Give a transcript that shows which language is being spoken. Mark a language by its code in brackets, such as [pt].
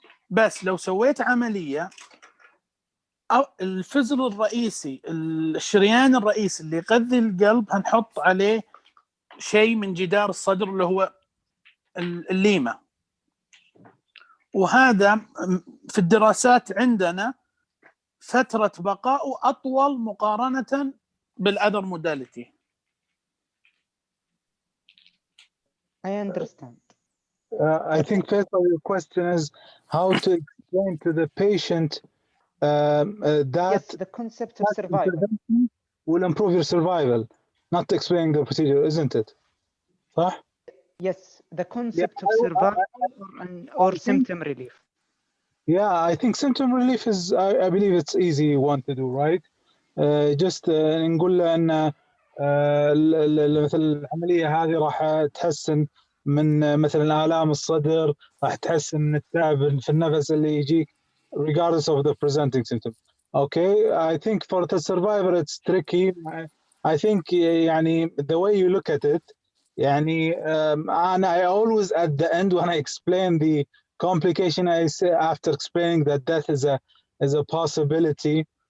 [ar] بس لو سويت عمليه الفزل الرئيسي، الشريان الرئيسي اللي يغذي القلب، هنحط عليه شيء من جدار الصدر اللي هو الليمه، وهذا في الدراسات عندنا فتره بقائه اطول مقارنه بالاذر موداليتي. [en] I understand. I think Faisal, your question is how to explain to the patient that yes, the concept of survival will improve your survival, not explaining the procedure, isn't it? [ar] صح? [en] Yes, the concept of survival or symptom relief. Yeah, I think symptom relief is, I believe it's easy one to do, right? [ar] just نقول له ان مثل العمليه هذه راح تحسن من مثلا آلام الصدر، راح تحسن من التعب في النفس اللي يجيك [en] regardless of the presenting symptom. Okay, I think for the survivor it's tricky. I think يعني the way you look at it يعني and I always at the end when I explain the complication I say after explaining that death is a possibility